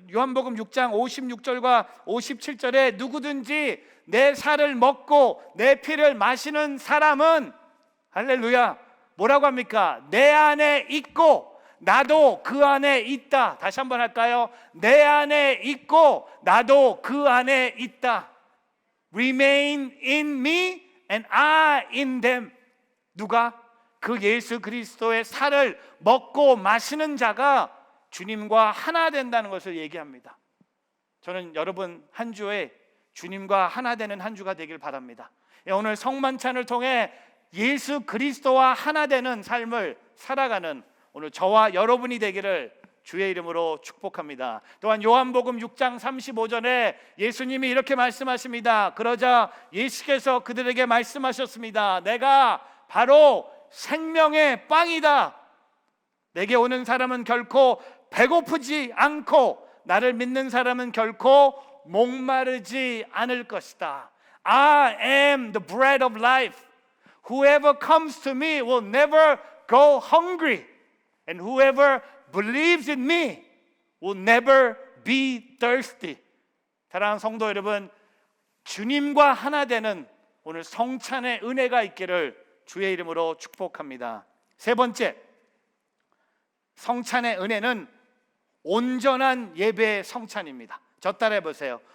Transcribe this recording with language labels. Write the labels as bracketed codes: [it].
[ko] 요한복음 6장 56절과 57절에 누구든지 내 살을 먹고 내 피를 마시는 사람은, 할렐루야, 뭐라고 합니까? 내 안에 있고 나도 그 안에 있다. 다시 한번 할까요? 내 안에 있고 나도 그 안에 있다. [en] Remain in me and I in them. [ko] 누가? 그 예수 그리스도의 살을 먹고 마시는 자가 주님과 하나 된다는 것을 얘기합니다. 저는 여러분 한 주에 주님과 하나 되는 한 주가 되길 바랍니다. 오늘 성만찬을 통해 예수 그리스도와 하나 되는 삶을 살아가는 오늘 저와 여러분이 되기를 주의 이름으로 축복합니다. 또한 요한복음 6장 35절에 예수님이 이렇게 말씀하십니다. 그러자 예수께서 그들에게 말씀하셨습니다. 내가 바로 생명의 빵이다. 내게 오는 사람은 결코 배고프지 않고 나를 믿는 사람은 결코 목마르지 않을 것이다. [en] I am the bread of life. Whoever comes to me will never go hungry. And whoever believes in me will never be thirsty. [ko] 사랑하는 성도 여러분, 주님과 하나 되는 오늘 성찬의 은혜가 있기를 주의 이름으로 축복합니다. 세 번째, 성찬의 은혜는 온전한 예배의 성찬입니다. 저 따라해 보세요.